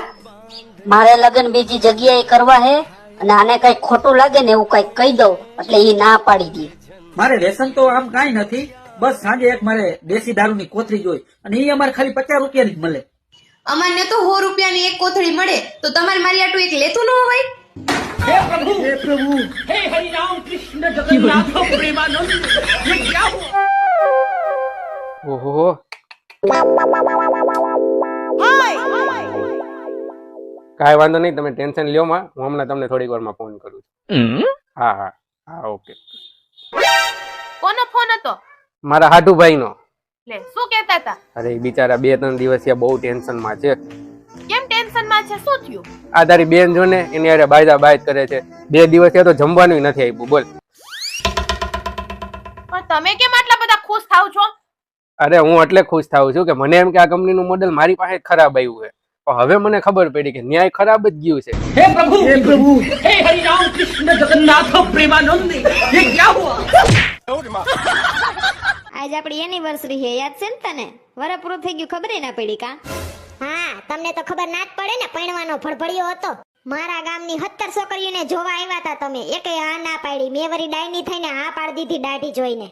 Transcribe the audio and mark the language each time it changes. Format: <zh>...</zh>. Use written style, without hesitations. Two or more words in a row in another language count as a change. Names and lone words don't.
<gu>મારે લગ્ન બીજી જગ્યાએ કરવા હે અને આને કઈ ખોટું લાગે ને એવું કઈ કહી દઉં એટલે ઈ ના પાડી દે. મારે વ્યસન તો આમ કાંઈ નથી, બસ સાંજે એક મારે દેશી દારૂની કોથળી જોઈ અને એ અમારે ખાલી 50 રૂપિયાની જ મળે. અમારને તો 100 રૂપિયાની એક કોથળી મળે તો તમારે મારી આટલું એક લેતું ન હોય? હે પ્રભુ, હે પ્રભુ,</gu> <hi>हे हरि राम कृष्ण जगन्नाथ प्रेमानंद ये क्या हुआ?</hi> <gu>ઓહો કાંઈ વાંધો નહીં, તમે ટેન્શન લ્યો માં, હું હમણાં તમને થોડીક વારમાં ફોન કરું છું. હા હા હા ઓકે. કોનો ફોન હતો? મારા હાટુભાઈ નો. લે શું કહેતા હતા? અરે ઈ બિચારા 2-3 દિવસથી બહુ ટેન્શન માં છે. કેમ ટેન્શન માં છે? શું થયું? આ તારી બેન જો ને એની હારે બાયદા બાયદ કરે છે. 2 દિવસથી તો જમવાનું નથી આપ્યું. બોલ. પણ તમે કેમ આટલા બધા ખુશ થાવ છો? અરે હું એટલે ખુશ થાઉં છું કે મને એમ કે આ કંપનીનું મોડેલ મારી પાસે જ ખરાબ આવ્યું છે, પણ હવે મને ખબર પડી કે ન્યાય ખરાબ જ ગયું છે.</gu> <hi>हे प्रभु, हे प्रभु, हे हरि राम कृष्ण जगन्नाथ प्रेमानंद ये क्या हुआ?</hi> <gu>આજ આપણી એનિવર્સરી છે, યાદ છે ને તને? વરસ પૂરું થઈ ગયું, ખબર ના પડી કા? હા, તમને તો ખબર ના જ પડે ને, પૈણવાનો ફળફળિયો હતો. મારા ગામની 17 છોકરીઓને જોવા આવ્યા હતા તમે, એકે હા ના પાડી. મેં વરી ડાયની થઈને હા પાડી દીધી દાઢી જોઈને.</gu>